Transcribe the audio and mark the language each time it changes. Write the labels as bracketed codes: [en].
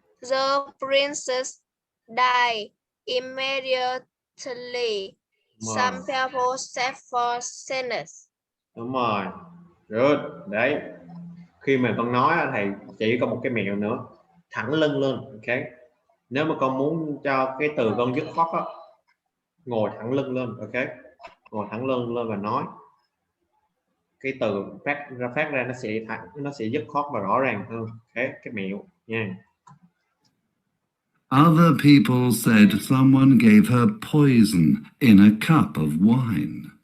[en] The princess died immediately. Some people say for sadness. [vi] Đúng rồi. [en] Good. [vi] Đấy. Khi mà con nói thầy chỉ có một cái mẹo nữa. Thẳng lưng lên. Ok. Nếu mà con muốn cho cái từ con dứt khoát á, ngồi thẳng lưng lên. Ok. Ngồi thẳng lưng lên và nói. cái từ phát ra nó sẽ dứt khoát và rõ ràng hơn. Cái mẹo nha. [en] Other people said someone gave her poison in a cup of wine.